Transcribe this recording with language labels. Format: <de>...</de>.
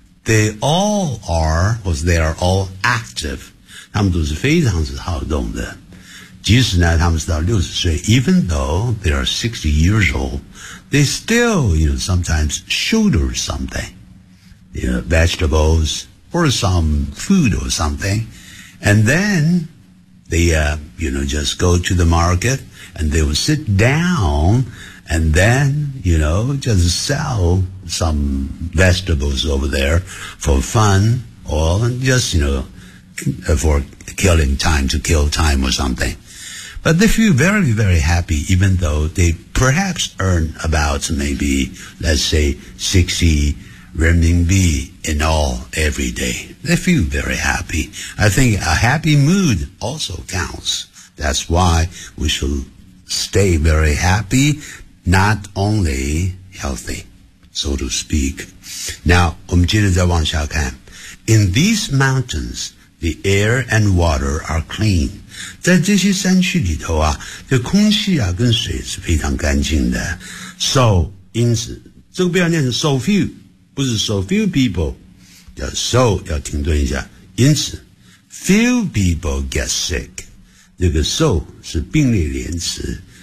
<en>They all are, or they are all active.</en> <zh>他们都是非常之好动的。即使呢他们是到60岁</zh> <en>,even though they are 60 years old, they still, you know, sometimes shoulder something, you know, vegetables, or some food or something. And then, they, you know, just go to the market, and they will sit down,And then, you know, just sell some vegetables over there for fun or just, you know, for killing time, to kill time or something. But they feel very, very happy even though they perhaps earn about maybe, let's say, 60 renminbi in all every day. They feel very happy. I think a happy mood also counts. That's why we should stay very happy. Not only healthy, so to speak.</en> <zh>Now, 我们接着再往下看。</zh> <en>In these mountains, the air and water are clean.</en> <zh>在这些山区里头啊，这空气啊跟水是非常干净的。 So, 因此，这个不要念成</zh> <en>so few,</en> <zh>不是</zh> <en>so few people,</en> <zh>叫 so, 要停顿一下。因此 ,</zh> <en>few people get sick.</en> <zh>这个 so 是病例连词。</zh>